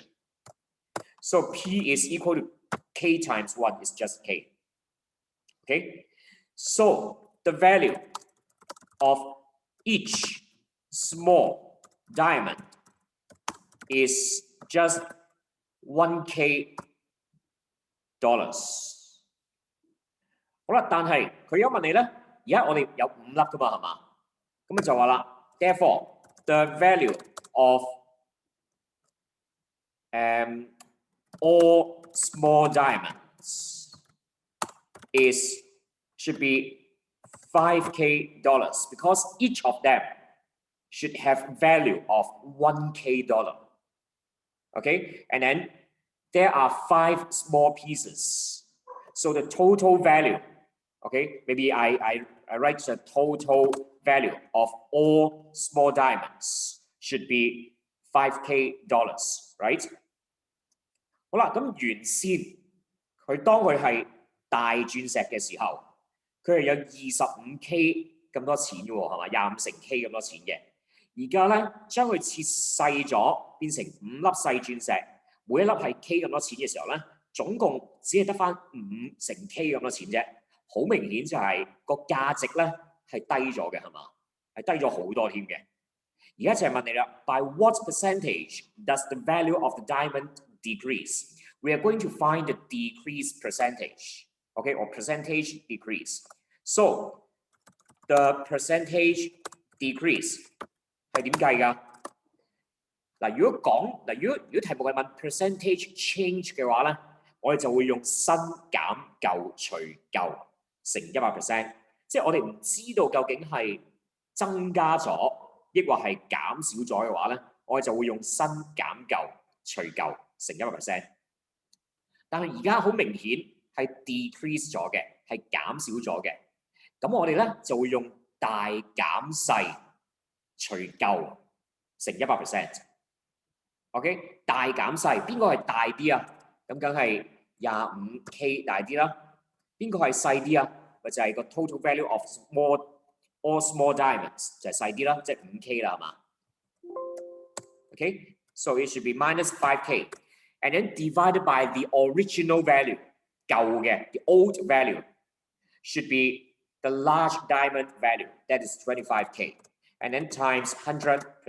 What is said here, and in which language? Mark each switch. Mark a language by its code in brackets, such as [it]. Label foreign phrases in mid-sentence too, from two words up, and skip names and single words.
[en] So P is equal to K times 1 is just K. Okay, so the value of each small diamond is just $1K. [yue] 好啦，但係佢有問你咧，而家我哋有5粒噶嘛，係嘛？咁就話啦 [en] ，therefore the value of all small diamonds should be $5K because each of them should have value of $1K. Okay, and then there are 5 small pieces. So the total value, okay, maybe I write the total value of all small diamonds should be $5K, right? [yue] 好啦，咁原先佢當佢係大鑽石嘅時候，佢係有25K 咁多錢嘅喎，係嘛？25乘 K 咁多錢嘅。而家咧將佢切細咗，變成5粒細鑽石，每一粒係 K 咁多錢嘅時候咧，總共只係得翻5乘 K 咁多錢啫。好明顯就係個價值咧係低咗嘅，係嘛？係低咗好多添嘅。而家就係問你啦 ， [en] By what percentage does the value of the diamond decrease? We are going to find the decrease percentage, okay, or percentage decrease. So the percentage decrease [yue] 係點計㗎？嗱，如果題目係問 [en] percentage change [yue] 嘅話咧，我哋就會用新減舊除舊乘100%，即係我哋唔知道究竟係增加咗，抑或係減少咗嘅話咧，我哋就會用新減舊除舊乘100%。但係而家好明顯係 decrease 咗嘅，係減少咗嘅。咁我哋咧就會用大減細除舊乘100%。OK， 大減細邊個係大啲啊？咁梗係25K 大啲啦。邊個係細啲啊？咪就係個 [en] total value of all small diamonds [yue] 就係細啲啦，即係5K 啦，係嘛 ？ [en] OK， so it should be minus 5K。And then divided by the original value, 舊嘅 the old value should be the large diamond value, that is 25K, and then times 100%.